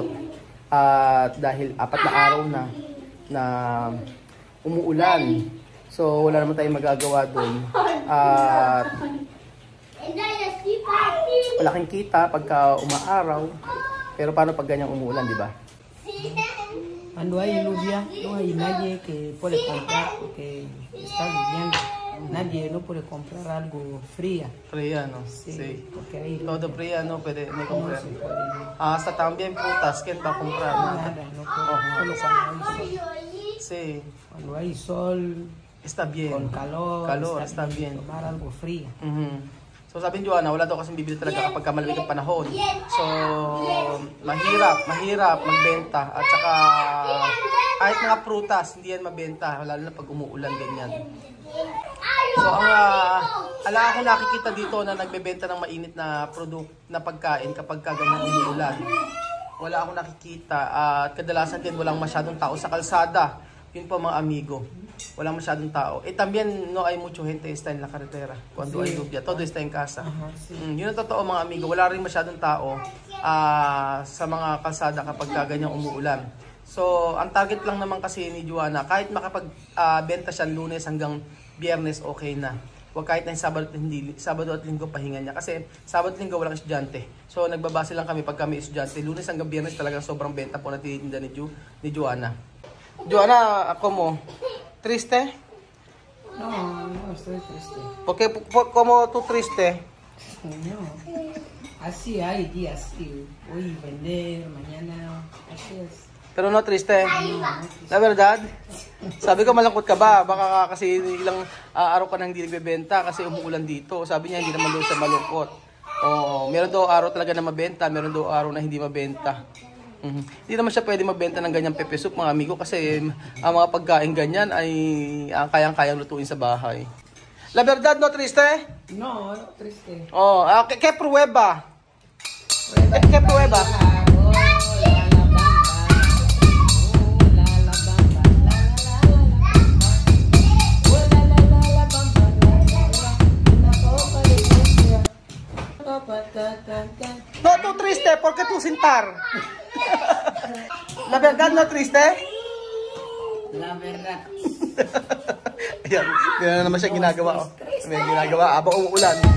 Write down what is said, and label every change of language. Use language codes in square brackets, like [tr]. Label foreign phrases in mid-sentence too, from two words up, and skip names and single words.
[tl] Dahil 4 na araw na umuulan. So wala naman tayong magagawa doon. Malaking kita pagka umaaraw. Pero paano pag ganyang umuulan, di ba? [es] Cuando hay lluvia, no hay nadie que puede comprar porque está lloviendo. Nadie no puede comprar algo fría. Fría, no? Sí, porque ahí todo fría, no puede no comprar. se puede. Hasta también frutas, ¿quién va a comprar? Nada, no puede. Solo cuando hay sol. Sí. Cuando hay sol, Está bien. con calor, está bien. tomar algo frío. [tl] So sabi ni Joanna, wala daw kasing bibili talaga kapag malamig ang panahon. So mahirap magbenta. At saka kahit mga prutas, hindi yan mabenta, lalo na pag umuulan ganyan. So ang ala ako nakikita dito na nagbebenta ng mainit na na pagkain kapag ganyan umuulan. Wala akong nakikita at kadalasan din walang masyadong tao sa kalsada. Yun po mga amigo. Walang masyadong tao. [es] También no hay mucho gente está en la carretera cuando hay lluvia. Todo está en casa. [tl] Yun ang totoo mga amigo. Wala rin masyadong tao sa mga kalsada kapag ganyang umuulan. So, ang target lang naman kasi ni Joanna, kahit makapagbenta siya Lunes hanggang Biyernes, okay na. Huwag kahit na Sabado at Linggo pahinga niya. Kasi Sabado at Linggo walang estudyante. So, nagbabase lang kami pag kami estudyante. Lunes hanggang Biyernes talagang sobrang benta po na tinitinda ni Joanna. Joanna, ako mo, [es] triste? No, no estoy triste. ¿Cómo tú triste? No. Así hay días que hoy vender, mañana, así es. Pero no triste? La verdad? [tl] Sabi ko malungkot ka ba? Baka kasi ilang araw ka nang hindi nagbebenta kasi umuulan dito. Sabi niya hindi naman daw siya malungkot. Meron daw araw talaga na mabenta, meron daw araw na hindi mabenta. Hindi naman siya pwede magbenta ng ganyang pepe soup mga amigo kasi ang mga pagkain ganyan ay kayang-kayang lutuin sa bahay. [es] La verdad, no triste? No, no triste. ¿Qué prueba? ¿Qué prueba? No, tú triste, ¿por qué tú sintar? La verdad, no triste? La verdad. [tl] Ayan, yun na naman siya ginagawa. May ginagawa habang umuulan.